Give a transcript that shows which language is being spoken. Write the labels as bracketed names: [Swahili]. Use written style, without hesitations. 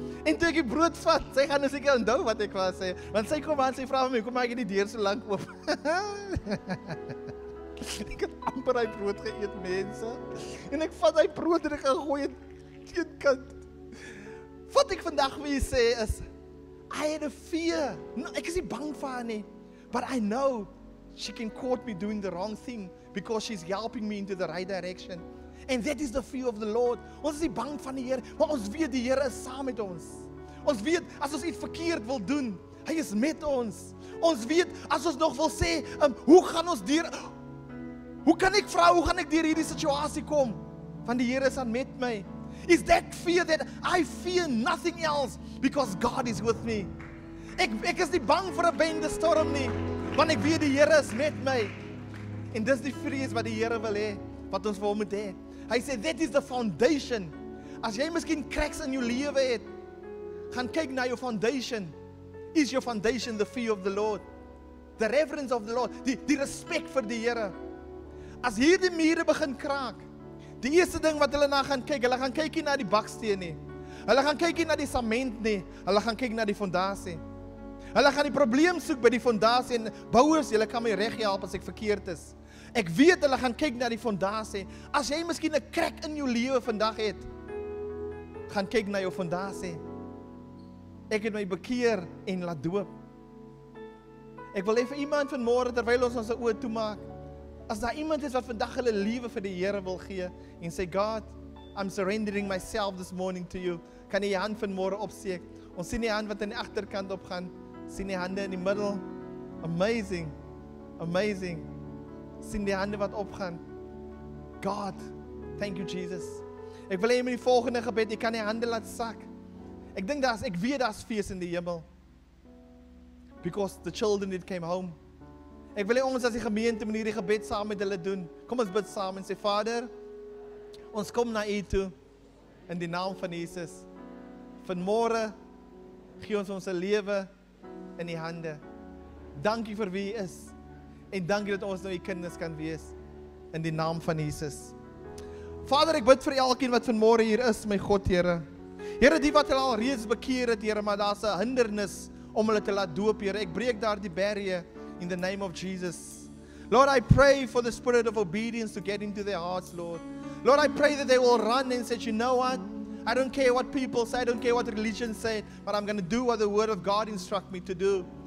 [Afrikaans] En toe ek die brood vat, sy gaan nou seker onthou wat ek wou sê, want sy kom aan, sy vra my, kom maak jy die deur so lank oop. Ek het amper die brood geëet, mense, en ek vat die brood en ek gaan gooi het kant. Wat ek vandag vir jy sê is, [English] I had a fear. [Afrikaans] No, ek is nie bang vir haar nie, [English] but I know she can caught me doing the wrong thing because she's helping me into the right direction. And that is the fear of the Lord. [Afrikaans] Ons is nie bang van die Here, maar ons weet die Here is saam met ons. Ons weet, as ons iets verkeerd wil doen, hy is met ons. Ons weet, as ons nog wil sê, hoe gaan ons deur, hoe kan ek vra, hoe gaan ek deur hierdie situasie kom? Want die Here is aan met my. [English] Is that fear that I fear nothing else because God is with me. [Afrikaans] Ek is nie bang vir 'n bende storm nie, want ek weet die Here is met my. En dis die vrees wat die Here wil hê, wat ons wil moet hê. Hy sê, [English] that is the foundation. [Afrikaans] As jy miskien cracks in jou lewe het, gaan kyk na jou foundation. [English] Is your foundation the fear of the Lord? The reverence of the Lord, [Afrikaans] die respek vir die Here. As hierdie mure begin kraak, die eerste ding wat hulle na gaan kyk, hulle gaan kyk nie na die baksteen nie. Hulle gaan kyk nie na die sement nie, hulle gaan kyk na die fondasie. Hulle gaan die probleem soek by die fondasie, en bouers, julle kan my reg help as ek verkeerd is. Ek weet hulle gaan kyk na die fondasie. As jy miskien 'n crack in jou lewe vandag het, gaan kyk na jou fondasie. Ek het my bekeer en laat doop. Ek wil hê vir iemand vanmôre terwyl ons ons oë toemaak, as daar iemand is wat vandag hulle lewe vir die Here wil gee en sê, [English] God, I'm surrendering myself this morning to you. [Afrikaans] Kan jy hand vanmôre opsteek? Ons sien die hand wat aan die agterkant opgaan. Sien die hande in die middel. Amazing. Amazing. Sien die hande wat opgaan. God, [English] thank you Jesus. [Afrikaans] Ek wil hê met die volgende gebed, jy kan die hande laat sak. Ek weet daar's fees in die hemel. [English] Because the children that came home. [Afrikaans] Ek wil hê ons as die gemeente met hierdie gebed saam met hulle doen. Kom ons bid saam en sê, Vader, ons kom na U toe in die naam van Jesus. Vanmôre gee ons ons lewe in U hande. Dankie vir wie U is en dankie dat ons nou U kinders kan wees in die naam van Jesus. Vader, ek bid vir elkeen wat vanmôre hier is, my God, Here. Here, die wat hulle al reeds bekeer het, Here, maar daar's 'n hindernis om hulle te laat doop, Here. Ek breek daar die barrier [English] in the name of Jesus. Lord, I pray for the spirit of obedience to get into their hearts, Lord. Lord, I pray that they will run and say, you know what? I don't care what people say, I don't care what religion say, but I'm going to do what the word of God instruct me to do.